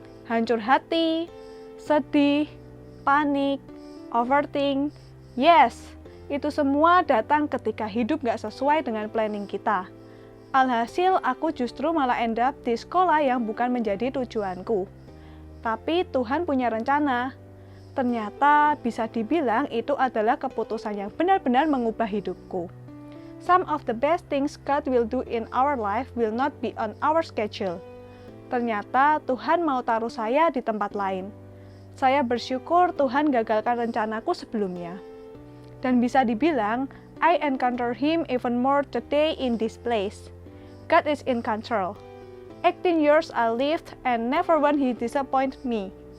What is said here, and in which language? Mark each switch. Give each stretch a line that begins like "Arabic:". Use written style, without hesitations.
Indonesian: Hancur hati, sedih, panik, overthink, yes, itu semua datang ketika hidup nggak sesuai dengan planning kita. Alhasil aku justru malah end up di sekolah yang bukan menjadi tujuanku. Tapi Tuhan punya rencana. Ternyata bisa dibilang itu adalah keputusan yang benar-benar mengubah hidupku.
English: Some of the best things God will do in our life will not be on our schedule.
Indonesian: Ternyata Tuhan mau taruh saya di tempat lain. Saya bersyukur Tuhan gagalkan rencanaku sebelumnya. Dan bisa dibilang,
English: I encounter Him even more today in this place. God is in control. 18 years I lived and never once He disappoint me.